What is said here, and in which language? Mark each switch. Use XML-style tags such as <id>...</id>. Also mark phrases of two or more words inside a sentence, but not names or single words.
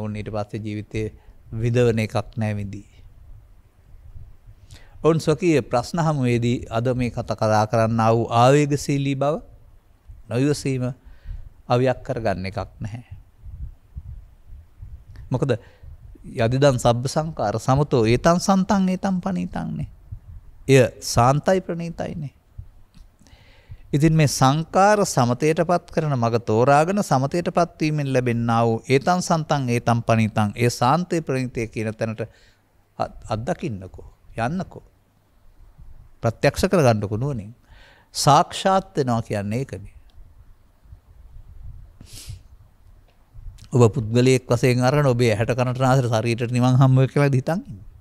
<si>උන් ඊට පස්සේ ජීවිතේ විදවන එකක් නැහැ විඳී. උන් සොකී ප්‍රශ්න හමුවේදී අද මේ කතා කරන්න ආ වූ ආවේගශීලී බව නොයවසීම අවියක් කරගන්න එකක් නැහැ.</si> <pi>මොකද යදිදන් සබ්බ සංකාර සමතෝ ඒතං සන්තං ඒතං පනිතං නේ.</pi> <si>එය සාන්තයි ප්‍රණීතයිනේ. ඉතින් මේ සංකාර සමතේටපත් කරන මග තෝරාගෙන සමතේටපත් වීමෙන් ලැබෙනා වූ</si> <pi>ඒතං සන්තං ඒතං පණිතං</pi> <si>ඒ සාන්තේ ප්‍රණීතේ කියන තැනට අත්දකින්නකෝ යන්නකෝ ප්‍රත්‍යක්ෂ කරගන්නකෝ නුවණින් සාක්ෂාත් වෙනවා කියන්නේ ඒකනේ. ඔබ පුද්ගලයෙක් වශයෙන් අරගෙන ඔබේ ඇහැට කනට නාසයට ශරීරයට නිවන් හම්බ වෙයි කියලා හිතන් ඉන්නේ.</si>